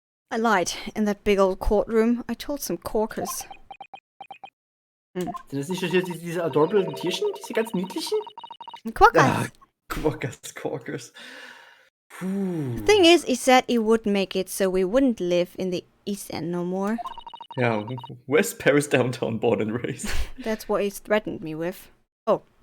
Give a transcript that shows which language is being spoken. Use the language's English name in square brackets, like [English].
[English] I lied in that big old courtroom. I told some corkers. [German] Sind das nicht diese adorable Tierchen? Diese ganz niedlichen? [English] Quackers! Corkers. The thing is, he said he would make it so we wouldn't live in the East End no more. Yeah, West Paris downtown, born and raised. That's what he threatened me with. Oh.